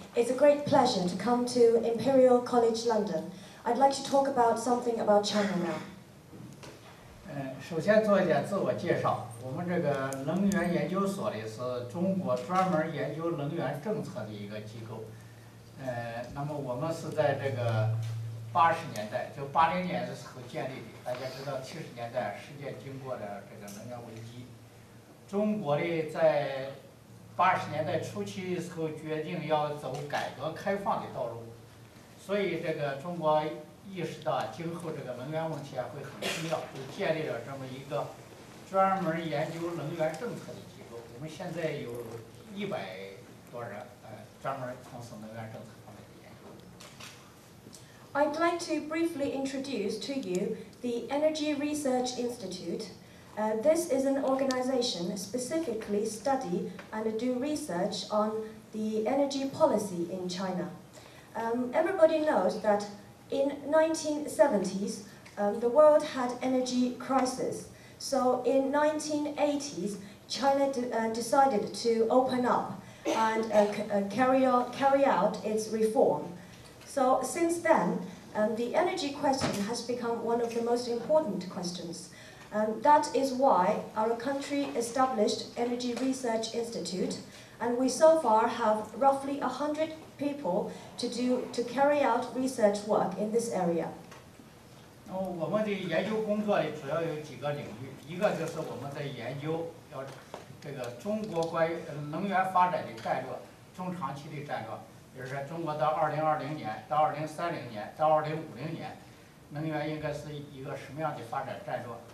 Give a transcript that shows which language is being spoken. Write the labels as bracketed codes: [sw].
[en] It's a great pleasure to come to Imperial College London. I'd like to talk about something about China now. [zh] 首先做一点自我介绍。我们这个能源研究所里是中国专门研究能源政策的一个机构。那么我们是在这个80年代，就80年的时候建立的。大家知道70年代世界经过了这个能源危机，中国的在80年代初期的时候决定要走改革开放的道路，所以这个中国意识到今后这个能源问题会很重要，就建立了这么一个专门研究能源政策的机构。我们现在有100多人，专门从事能源政策方面的研究。 [en] I'd like to briefly introduce to you the Energy Research Institute. This is an organization specifically study and do research on the energy policy in China. Everybody knows that in 1970s, the world had energy crisis. So in 1980s, China decided to open up and carry out its reform. So since then, the energy question has become one of the most important questions. That is why our country established Energy Research Institute, and we so far have roughly 100 people to carry out research work in this area. [zh] 我们的研究工作里主要有几个领域，一个就是我们在研究这个中国关于能源发展的战略，中长期的战略，比如说中国到2020年、到2030年、到2050年，能源应该是一个什么样的发展战略？